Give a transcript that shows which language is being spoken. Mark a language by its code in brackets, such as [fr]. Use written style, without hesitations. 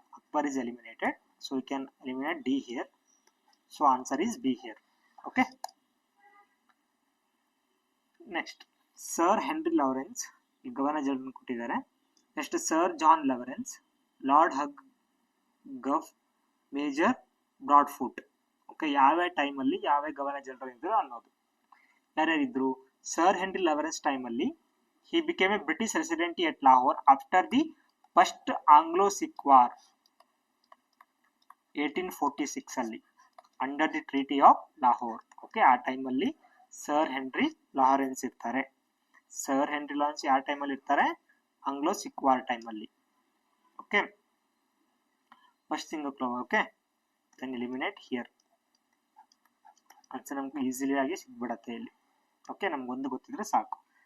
[en] Akbar is eliminated, so we can eliminate D here. So answer is B here. [kn] Okay, next, sir henry Lawrence governor general ಕೊಟ್ಟಿದ್ದಾರೆ. Next, sir John Lawrence, lord hug ಗಫ್, major broad foot. Okay, ಯಾವ ಟೈಮಲ್ಲಿ ಯಾವ governor general ಇದ್ರು ಅನ್ನೋದು. ಯಾರ್ಯಾರಿದ್ರು? [en] Sir Henry Lawrence ಟೈಮಲ್ಲಿ he became a British resident at Lahore after the first Anglo-Sikh War 1846 ಅಲ್ಲಿ under the treaty of Lahore. [kn] Okay, ಆ ಟೈಮಲ್ಲಿ sir henry Lawrence ಇರ್ತಾರೆ. ಸರ್ ಹೆನ್ರಿ ಲಾರೆನ್ಸ್ ಯಾವ ಟೈಮಲ್ಲಿ ಇರ್ತಾರೆ? ಆಂಗ್ಲೋ ಸಿಕ್ ವಾರ್ ಟೈಮಲ್ಲಿ. [en] Okay, first thing okay, then eliminate here. [kn] Answer ನಮ್ಗೆ easily ಆಗಿ ಸಿಗ್ಬಿಡತ್ತೆ ಇಲ್ಲಿ. ಓಕೆ, ನಮ್ಗೊಂದು ಗೊತ್ತಿದ್ರೆ ಸಾಕು.